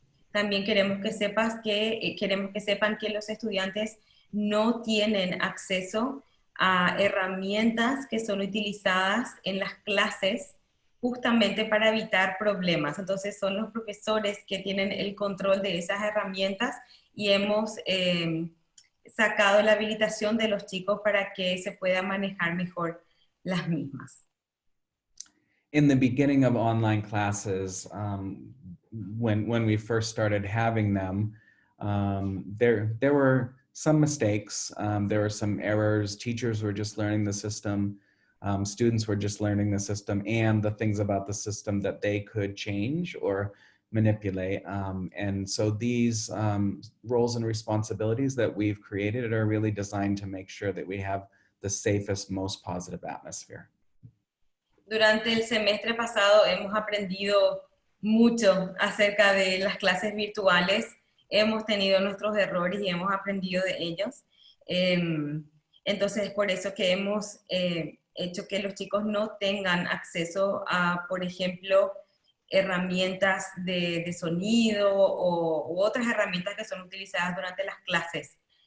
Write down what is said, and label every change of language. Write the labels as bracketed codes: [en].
[es] También queremos que sepan que los estudiantes no tienen acceso a herramientas que son utilizadas en las clases justamente para evitar problemas. Entonces son los profesores que tienen el control de esas herramientas y hemos sacado la habilitación de los chicos para que se pueda manejar mejor las mismas. [en] In the beginning of online classes, when we first started having them, there were some mistakes, there were some errors. Teachers were just learning the system. Students were just learning the system and the things about the system that they could change or manipulate. And so these roles and responsibilities that we've created are really designed to make sure that we have the safest, most positive atmosphere. [es] Durante el semestre pasado hemos aprendido mucho acerca de las clases virtuales. Hemos tenido nuestros errores y hemos aprendido de ellos. Entonces, por eso que hemos hecho que los chicos no tengan acceso a, por ejemplo, herramientas de sonido u otras herramientas que son utilizadas durante las clases.